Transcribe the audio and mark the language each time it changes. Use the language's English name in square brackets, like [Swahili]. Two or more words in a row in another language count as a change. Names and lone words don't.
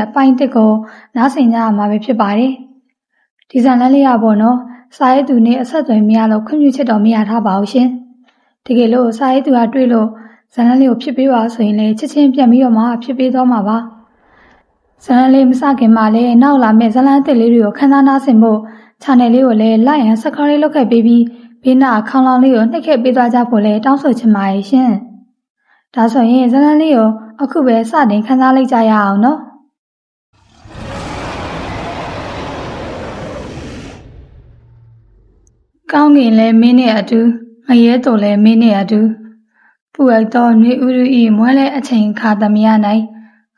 [Burmese] ရဲ့ပိုင်းတစ်ကိုနားဆင်ကြရမှာပဲဖြစ်ပါတယ်ဒီဇာတ်လမ်းလေးရပေါ့နော်စာရေးသူနဲ့အဆက်အသွယ်မရလို့ခွင့်ပြုချက်တော်မရထားပါဘူးရှင်တကယ်လို့စာ ရေးသူကတွေ့လို့ဇာတ်လမ်းလေးကိုဖြစ်ပေးပါဆိုရင်လည်းချက်ချင်းပြန်ပြီးတော့မှဖြစ်ပေးသွားမှာပါဇာတ်လမ်းလေးမစခင်မှာလည်းနောက်လာမယ့်ဇာတ်လမ်းတစ်လေးတွေကိုခန်းစားနားဆင်ဖို့ channel လေးကိုလည်း [English] like and subscribe [Burmese] လုပ်ခဲ့ပေးပြီးဘေးနားခေါင်းလောင်းလေးကိုနှိပ်ခဲ့ပေးသွားကြဖို့လည်းတောင်းဆိုချင်ပါတယ်ရှင်ဒါဆိုရင်ဇာတ်လမ်းလေးကိုအခုပဲစတင်ခန်းစားလိုက်ကြရအောင်နော် ကောင်းကင်လည်းမင်းနဲ့အတူငရဲတော်လည်းမင်းနဲ့အတူပူအိုက်သောနှွေဥရုဤမွဲလဲအချိန်ခါသမယ၌အ